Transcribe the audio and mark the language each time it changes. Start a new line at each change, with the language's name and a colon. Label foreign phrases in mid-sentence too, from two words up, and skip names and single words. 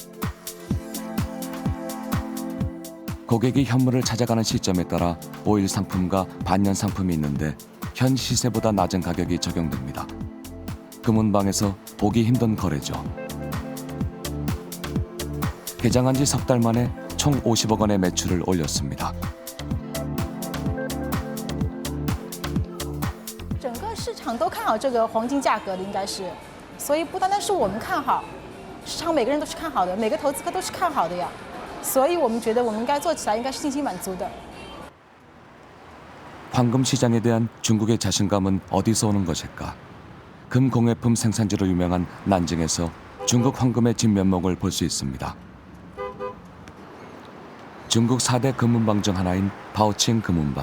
Korean: 고객이 현물을 찾아가는 시점에 따라 5일 상품과 반년 상품이 있는데 현 시세보다 낮은 가격이 적용됩니다. 금운방에서 보기 힘든 거래죠. 개장한 지 석 달 만에 총 50억 원의 매출을 올렸습니다.
Chinese: 整个市场都看好这个黄金价格的，应该是，所以不单单是我们看好，市场每个人都是看好的，每个投资客都是看好的呀，所以我们觉得我们应该做起来应该是信心满足的。
Korean: 황금 시장에 대한 중국의 자신감은 어디서 오는 것일까? 금 공예품 생산지로 유명한 난징에서 중국 황금의 진면목을 볼 수 있습니다. 중국 4대 금운방 중 하나인 바오칭 금운방.